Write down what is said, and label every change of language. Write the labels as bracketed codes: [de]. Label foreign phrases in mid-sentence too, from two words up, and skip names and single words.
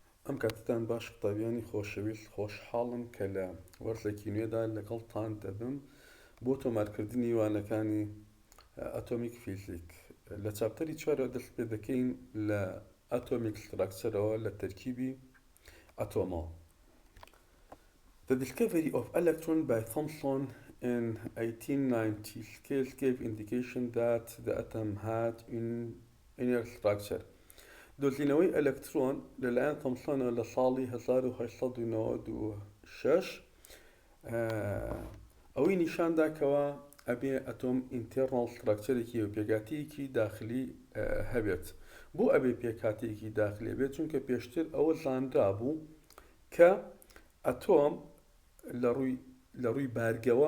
[ckb] ئەم کاتتان باش قوتابیانی خۆشەویست خۆشحاڵم کە لە وەرزێکی نوێدا لەگەڵتان دەبم بۆ تۆمارکردنی وانەکانی [en] atomic physics. [ckb] لە چاپتەری چوارەوە دەست پێ دەکەین لە [en] atomic structure [ckb] لە تەرکیبی ئەتۆمەوە. [en] The discovery of electron by Thomson in 1890 scales gave indication that the atom had inner structure. [ckb] دۆزینەوەی ئەلەکترۆن لەلایەن تۆمسۆنە لە ساڵی 1896 ئەوەی نیشاندا کەوە ئەبێ ئەتۆم [en] internal structure [ckb] و پێکاتیەکی داخلی هەبێت. بۆ ئەبێ پێکاتیەکی داخلی بێت چونکە پێشتر ئەوە زانرا بوو کە ئەتۆم لە ڕووی بارگەوە